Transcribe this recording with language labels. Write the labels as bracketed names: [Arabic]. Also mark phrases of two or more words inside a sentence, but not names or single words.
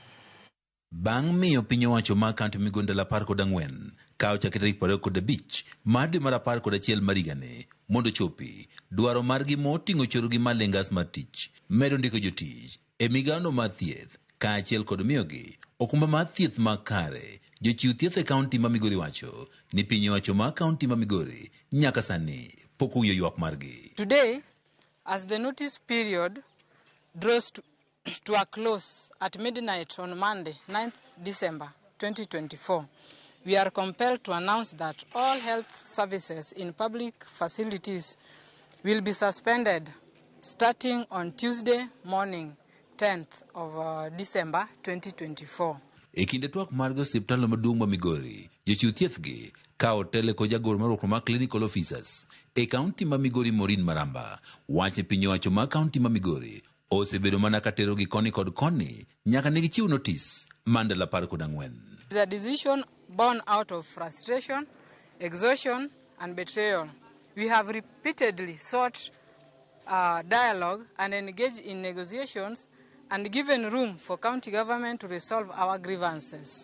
[Luo (Kenya and Tanzania)] Bang' miyo piny owacho ma kaunti Migori 14 kawo chakre tarik 25 mar dwe mar 11 mar higani mondo chopi dwaro margi moting'o chorogi malengas mar tich, medo ndiko jotich e migaono mar thieth kaachiel kod miyogi okumba mar thieth makare. Jochiw thieth e kaunti ma Migori wacho ni piny owacho ma kaunti ma Migori nyaka sani pok owinjo ywak margi. [English] Today, as the notice period draws to a close at midnight on Monday, 9th December 2024, we are compelled to announce that all health services in public facilities will be suspended starting on Tuesday morning, 10th of December 2024. [Luo (Kenya and Tanzania)] E kinde twak margi osiptal maduong' ma Migori, jochiw thiethgi ka otele ko jagoro maroko ma [English] clinical officers [Luo (Kenya and Tanzania)] e kaunti ma Migori Maureen Maramba wache piny owacho ma kaunti ma Migori osebedo mana katero gi koni kod koni nyaka ne gichiw notis Mandela 14. [English] It's a decision born out of frustration, exhaustion, and betrayal. We have repeatedly sought dialogue and engaged in negotiations and given room for county government to resolve our grievances.